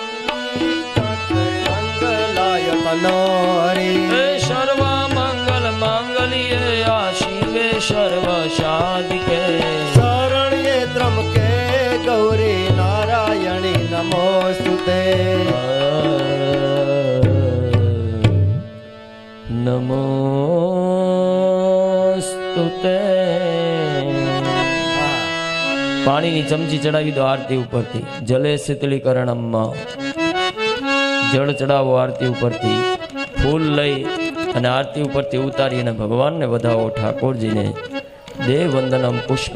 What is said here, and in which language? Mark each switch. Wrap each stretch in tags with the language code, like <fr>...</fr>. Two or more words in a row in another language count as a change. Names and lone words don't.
<sa>मंगलाय तनोरे सर्वमङ्गल माङ्गल्ये शिवे सर्वसाधिके शरण्ये त्र्यम्बके गौरी नारायणी नमोस्तुते</sa> <gu>નમોસ્તુતે પાણીની ચમચી ચડાવી દો આરતી ઉપરથી જલે શીતળીકરણમાં જળ ચડાવો આરતી ઉપરથી ફૂલ લઈ અને આરતી ઉપરથી ઉતારી અને ભગવાનને વધાવો ઠાકોરજીને</gu> <sa>દેવ વંદનમ પુષ્પ</sa>